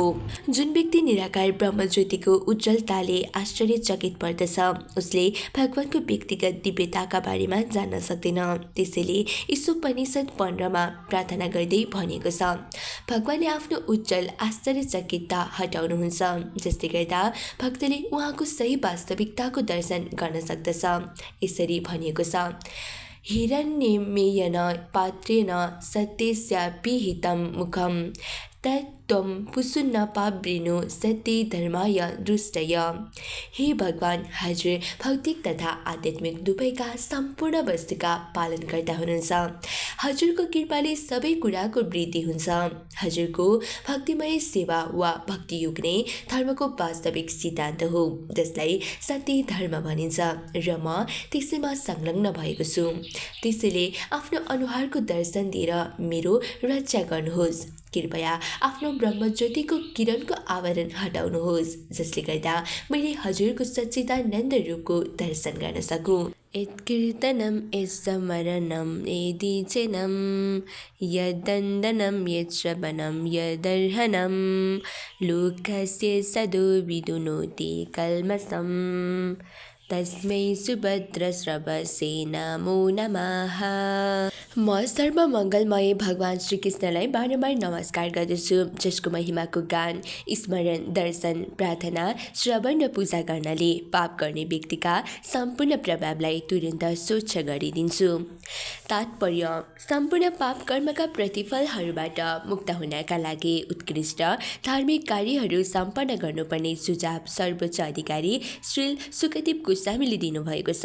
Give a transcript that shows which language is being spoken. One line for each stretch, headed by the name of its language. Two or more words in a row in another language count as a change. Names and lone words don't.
Nepali: जुन व्यक्ति निराकार ब्रह्मज्योतिको उज्जवलताले आश्चर्यचकित पर्दछ उसले भगवानको व्यक्तिगत दिव्यताका बारेमा जान्न सक्दैन। त्यसैले ईशोपनिषद 15मा प्रार्थना गर्दै भनेको छ, भगवानले आफ्नो उज्जवल आश्चर्यचकितता हटाउनुहुन्छ जसले गर्दा भक्तले उहाँको सही वास्तविकताको दर्शन गर्न सक्दछ। यसरी भनिएको छ,
Sanskrit: हिरण्यमेयन पात्रेण सत्यस्य पिहितं मुखं तत् त्वं पुसुन्न पाप्रेणु सत्य धर्माय दृष्टय।
Nepali: हे भगवान, हजुर भौतिक तथा आध्यात्मिक दुवैका सम्पूर्ण वस्तुका पालनकर्ता हुनुहुन्छ। हजुरको कृपाले सबै कुराको वृद्धि हुन्छ। हजुरको भक्तिमय सेवा वा भक्तियुग नै धर्मको वास्तविक सिद्धान्त हो, जसलाई सत्य धर्म भनिन्छ र म त्यसैमा संलग्न भएको छु। त्यसैले आफ्नो अनुहारको दर्शन दिएर मेरो रक्षा गर्नुहोस्। कृपया आफ्नो ब्रह्मज्योतिको किरणको आवरण हटाउनुहोस्, जसले गर्दा मैले हजुरको सच्चिदानन्द रूपको दर्शन गर्न सकूँ।
Sanskrit: यत्कीर्तनं यत्स्मरणं यद्वचनं यद्वन्दनं यत्श्रवणं यदर्हणं लोकस्य सदो विदुनोति कल्मषम् तस्मै सुभद्रश्रवसे नमो नमः।
Nepali: म सर्वमङ्गलमय भगवान श्रीकृष्णलाई बारम्बार नमस्कार गर्दछु, जसको महिमाको गान, स्मरण, दर्शन, प्रार्थना, श्रवण र पूजा गर्नाले पाप गर्ने व्यक्तिका सम्पूर्ण प्रभावलाई तुरन्त स्वच्छ गरिदिन्छु। तात्पर्य: सम्पूर्ण पाप कर्मका प्रतिफलहरूबाट मुक्त हुनका लागि उत्कृष्ट धार्मिक कार्यहरू सम्पन्न गर्नुपर्ने सुझाव सर्वोच्च अधिकारी श्री सुखदेव गोस्वामीले दिनुभएको छ।